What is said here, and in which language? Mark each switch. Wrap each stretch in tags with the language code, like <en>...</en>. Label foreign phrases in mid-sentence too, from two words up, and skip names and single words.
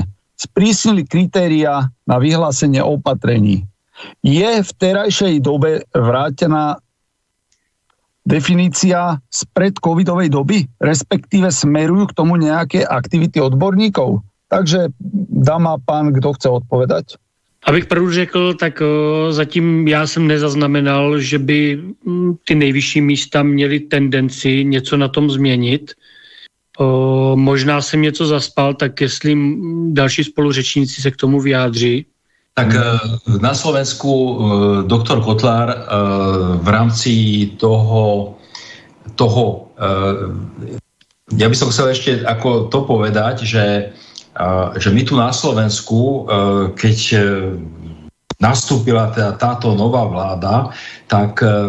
<sk>Sprísnili kritériá na vyhlásenie opatrení. Je v terajšej dobe vrátená definícia z predcovidovej doby, respektíve smerujú k tomu nejaké aktivity odborníkov? Takže dáma pán, kdo chce odpovedať?</sk> <cs>Abych pravdu řekl, tak zatím já jsem nezaznamenal, že by ty nejvyšší místa měly tendenci něco na tom změnit. Možná jsem něco zaspal, tak jestli další spoluřečníci se k tomu vyjádří.</cs> <sk>Tak na Slovensku doktor Kotlár v rámci toho ja by som chcel ešte ako to povedať, že my tu na Slovensku, keď nastúpila teda táto nová vláda, tak</sk>